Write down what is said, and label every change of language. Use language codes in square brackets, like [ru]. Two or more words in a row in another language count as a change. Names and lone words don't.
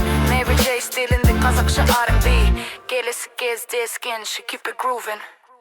[kk] Mary J стилінде қазақша R&B, келесі кездескенше [en] keep it grooving.